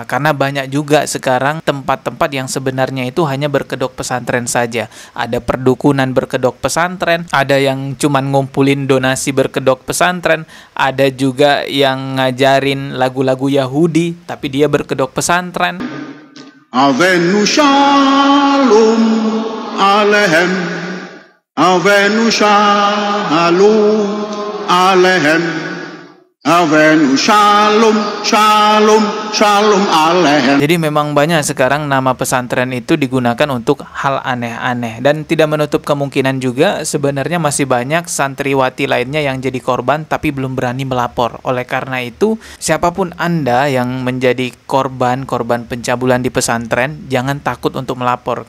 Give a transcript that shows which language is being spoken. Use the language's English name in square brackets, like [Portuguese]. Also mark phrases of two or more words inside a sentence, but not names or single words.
[Indonesian] Karena banyak juga sekarang tempat-tempat yang sebenarnya itu hanya berkedok pesantren saja. Ada perdukunan berkedok pesantren, ada yang cuman ngumpulin donasi berkedok pesantren, ada juga yang ngajarin lagu-lagu Yahudi tapi dia berkedok pesantren. [Hebrew] הבאנו שלום עליכם, הבאנו שלום עליכם, הבאנו שלום שלום שלום עליכם. [Indonesian] Jadi memang banyak sekarang nama pesantren itu digunakan untuk hal aneh-aneh. Dan tidak menutup kemungkinan juga sebenarnya masih banyak santriwati lainnya yang jadi korban tapi belum berani melapor. Oleh karena itu, siapapun Anda yang menjadi korban pencabulan di pesantren, jangan takut untuk melapor.